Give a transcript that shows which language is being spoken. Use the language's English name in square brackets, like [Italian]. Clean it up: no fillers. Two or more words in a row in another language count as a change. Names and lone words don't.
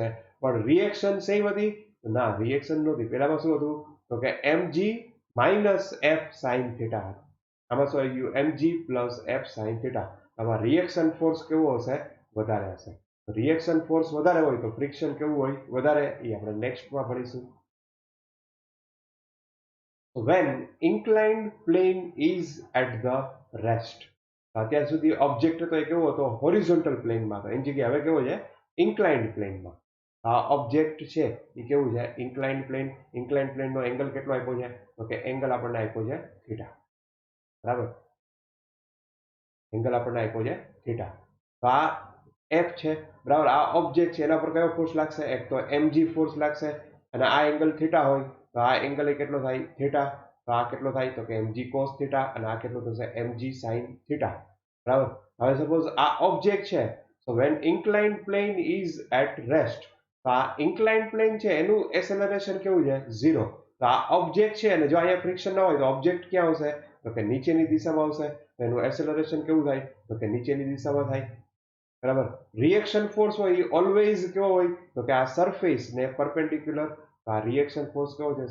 [Gujarati] પણ [English] reaction same [Gujarati] હતી? ના, રિએક્શન નહોતી. પહેલામાં શું હતું? તો કે [English] mg minus f sin theta. [Gujarati] આમાં શું આવી ગયું? [English] mg plus f sin theta. [Gujarati] આમાં [English] reaction force [Gujarati] કેવો હશે? વધારે હશે. [English] reaction force [Gujarati] વધારે હોય તો ફ્રિક્શન કેવું હોય? વધારે. એ આપણે નેક્સ્ટમાં ભણીશું. [English] When inclined plane is at the rest. [Gujarati] અત્યાર સુધી ઓબ્જેક્ટ હતો એ કેવો હતો? [English] horizontal plane [Gujarati] હતો. એની જગ્યાએ હવે કેવો છે? [English] inclined plane. [Gujarati] આ ઓબ્જેક્ટ છે એ કેવું છે? [English] inclined plane. inclined plane [Gujarati] એંગલ કેટલો આપ્યો છે? તો કે એંગલ આપણને આપ્યો છે થીટા. બરાબર, એંગલ આપણને આપ્યો છે થીટા. તો આ એફ છે, બરાબર. આ ઓબ્જેક્ટ છે, એના પર કયો ફોર્સ લાગશે? એક તો [English] mg force [Gujarati] લાગશે, અને આ એંગલ થીટા હોય તો આ એંગલ એ કેટલો થાય? થીટા. તો આ કેટલો થાય? તો કે [English] mg cos theta, [Gujarati] અને આ કેટલો થશે? [English] mg sin theta. [Gujarati] બરાબર. હવે સપોઝ આ ઓબ્જેક્ટ છે, [English] so when inclined plane is at rest, [Gujarati] તો આ [English] inclined plane [Gujarati] છે એનું એસેલરેશન કેવું છે? 0. તો આ ઓબ્જેક્ટ છે, અને જો અહીંયા ફ્રિક્શન ના હોય તો ઓબ્જેક્ટ ક્યાં આવશે? તો કે નીચેની દિશામાં આવશે. એનું એસેલરેશન કેવું થાય? તો કે નીચેની દિશામાં થાય. બરાબર. [English] reaction force [Gujarati] હોય એ ઓલવેઝ કેવો હોય? તો કે આ સરફેસ ને પરપેન્ડિક્યુલર. તો આ [English] reaction force [Gujarati] કેવો છે?